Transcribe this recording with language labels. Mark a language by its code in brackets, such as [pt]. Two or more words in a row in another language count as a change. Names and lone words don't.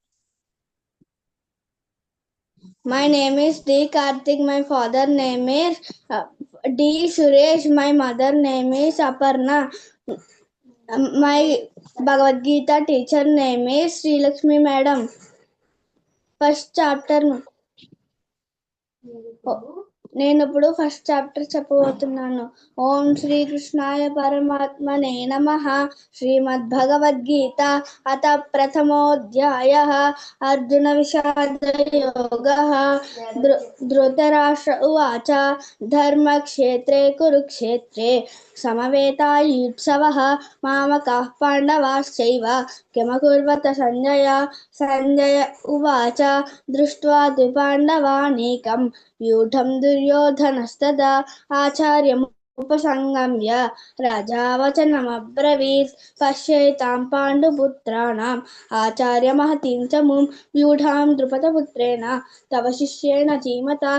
[en] My name is D. Karthik. My father name is D. Suresh. My mother name is Aparna. My Bhagavad Gita teacher name is Sri Lakshmi Madam. First chapter. [te] నేను ఇప్పుడు [en] first chapter [te] చెప్పబోతున్నాను. [sa] ఓం శ్రీకృష్ణాయ పరమాత్మనే నమః. శ్రీమద్భగవద్గీత అత ప్రథమోऽధ్యాయः. అర్జున విషాదయోగः. ధృతరాష్ట్ర ఉవాచ ధర్మక్షేత్రే కురుక్షేత్రే సమవేతాయుత్సవः మామకాః పాండవాశ్చైవ కిమకుర్వత సంజయ. సంజయ ఉవాచ దృష్ట్వా తు పాండవానేకం వ్యూఢం దుర్యోధనస్తదా ఆచార్యముపసంగమ్య రాజా వచనమబ్రవీత్. పశ్యేతాం పాండుపుత్రాణం ఆచార్యమహతిం చ ముం వ్యూఢాం ద్రుపదపుత్రేణ తవ శిష్యేణ ధీమతా.